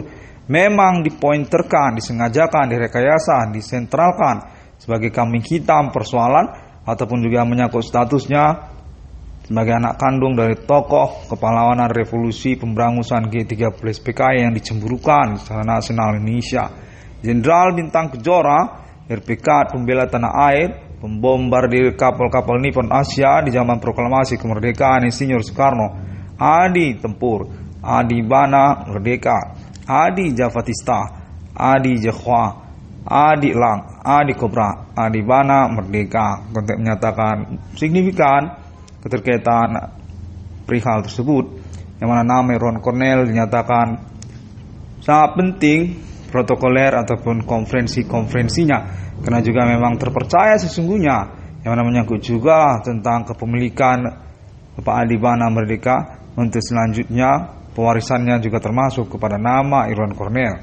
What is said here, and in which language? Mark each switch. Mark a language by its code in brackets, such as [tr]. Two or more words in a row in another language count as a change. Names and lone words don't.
[id] Memang dipointerkan, disengajakan, direkayasa, disentralkan sebagai kambing hitam persoalan ataupun juga menyangkut statusnya sebagai anak kandung dari tokoh kepahlawanan revolusi pemberangusan G30 PKI yang dicemburukan secara nasional Indonesia. Jenderal Bintang Kejora, RPK pembela tanah air, pembombardir kapal-kapal Nippon Asia di zaman proklamasi kemerdekaan Insinyur Soekarno, Adi Tempur, Adi Bana Merdeka, Adi Javatista, Adi Jehwa, Adi Lang, Adi Kobra, Adi Bana Merdeka. Konteks menyatakan signifikan keterkaitan perihal tersebut, yang mana nama Irwan Cornel dinyatakan sangat penting protokoler ataupun konferensinya, karena juga memang terpercaya sesungguhnya yang mana menyangkut juga tentang kepemilikan Bapak Adi Bana Merdeka untuk selanjutnya pewarisannya juga termasuk kepada nama Irwan Cornel.